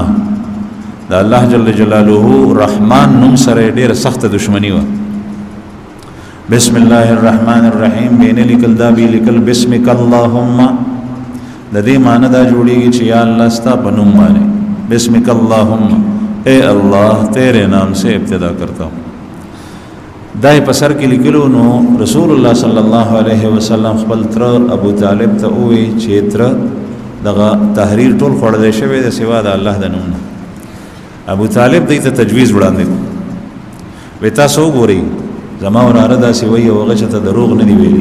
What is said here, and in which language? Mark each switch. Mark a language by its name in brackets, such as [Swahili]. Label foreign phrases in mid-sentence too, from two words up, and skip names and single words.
[Pashto] د الله [Arabic] جل جلاله [Pashto] رحمان نوم سره ډېره سخته دشمنی وه. [Arabic] بسم الله الرحمن الرحیم [Pashto] بینه لیکل دا به لیکل [Arabic] بسمک اللهم. [Pashto] د دې معنی دا جوړیږي چې یا الله ستا په نوم باندې [Arabic] بسمک اللهم [Urdu] اے اللہ تیرے نام سے ابتدا کرتا ہوں. [Pashto] دای په سر کې لیکلو نو رسول الله [Arabic] صلی الله علیه وسلم [Pashto] خپل تر ابو طالب ته وی چې تر دغه تحریر ټول خوړل شوی د سوا د الله د نوم نه. ابو طالب دې ته تجویز وړاندې وی تاسو وګورئ زما وراره داسې وایي او هغه چې ته دروغ نه دی ویلي.